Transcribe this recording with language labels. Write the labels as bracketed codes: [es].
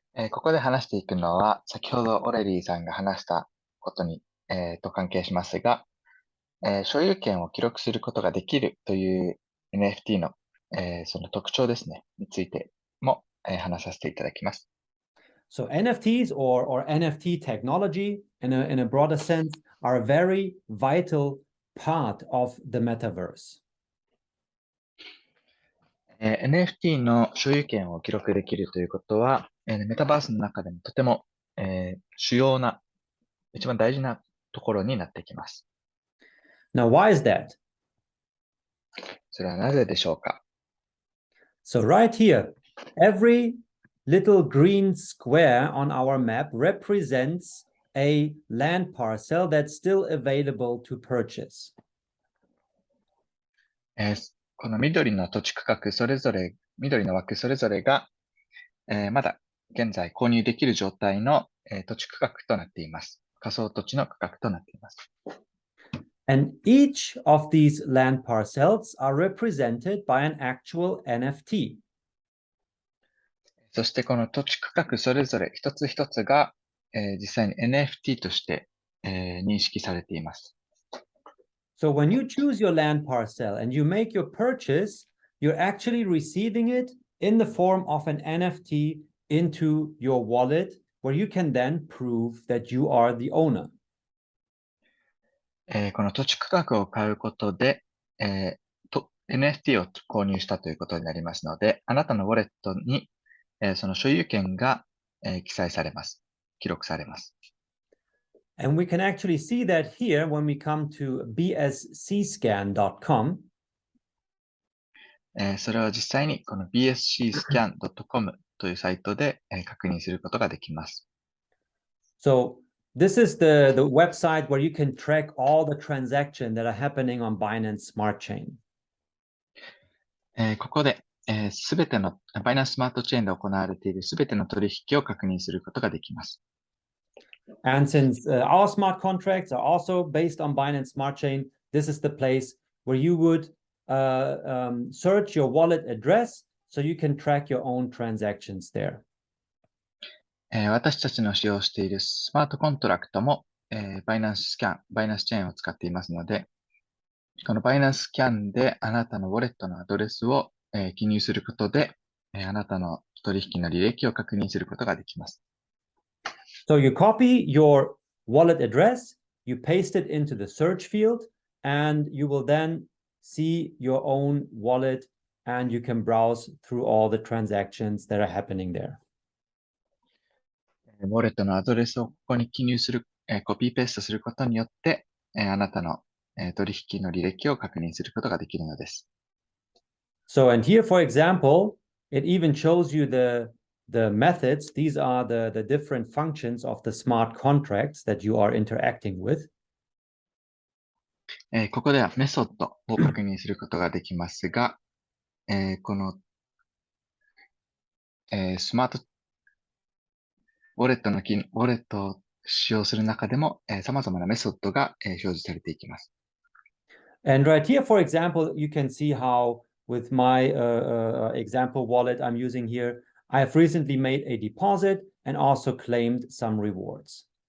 [ja] ここで話していくのは、先ほどオレリーさんが話したことに、と関係しますが、所有権を記録することができるという NFT の、その特徴ですね、についても、話させていただきます。 [en] So NFTs or NFT technology, in a broader sense, are a very vital part of the metaverse. [ja] NFT の所有権を記録できるということは、メタバースの中でもとても、主要な、一番大事なところになってきます。 [en] Now, why is that? [ja] それはなぜでしょうか？ [en] So right here, every little green square on our map represents a land parcel that's still available to purchase. [ja] この緑の土地区画それぞれ、緑の枠それぞれが、まだ現在購入できる状態の、土地区画となっています。仮想土地の区画となっています。 [en] And each of these land parcels are represented by an actual NFT. [ja] そしてこの土地区画それぞれ一つ一つが、実際に NFT として、認識されています。 [en] So when you choose your land parcel and you make your purchase, you're actually receiving it in the form of an NFT into your wallet, where you can then prove that you are the owner. [ja] この土地区画を買うことで、NFT を購入したということになりますので、あなたのウォレットに、その所有権が、記載されます。記録されます。 [en] And we can actually see that here when we come to BscScan.com. [ja] それは実際にこの BscScan.com というサイトで、確認することができます。 [en] So this is the website where you can track all the transactions that are happening on Binance Smart Chain. [ja] ここで、すべての、バイナンススマートチェーンで行われているすべての取引を確認することができます。 [en] And since our smart contracts are also based on Binance Smart Chain, this is the place where you would search your wallet address so you can track your own transactions there. [ja] 私たちの使用しているスマートコントラクトも、バイナンスチェーンを使っていますので、このバイナンススキャンであなたのウォレットのアドレスを、記入することで、あなたの取引の履歴を確認することができます。 [en] So you copy your wallet address, you paste it into the search field, and you will then see your own wallet and you can browse through all the transactions that are happening there. [ja] ウォレットのアドレスをここに記入する、コピーペーストすることによって、あなたの、取引の履歴を確認することができるのです。 [en] So, and here, for example, it even shows you the methods. These are the different functions of the smart contracts that you are interacting with. [ja] ここではメソッドを確認することができますが、この、スマートウォレット使用する中でも、様々なメソッドが、表示されていきます。 [en] And right here, for example, you can see how with my example wallet I'm using here, I have recently made a deposit and also claimed some rewards.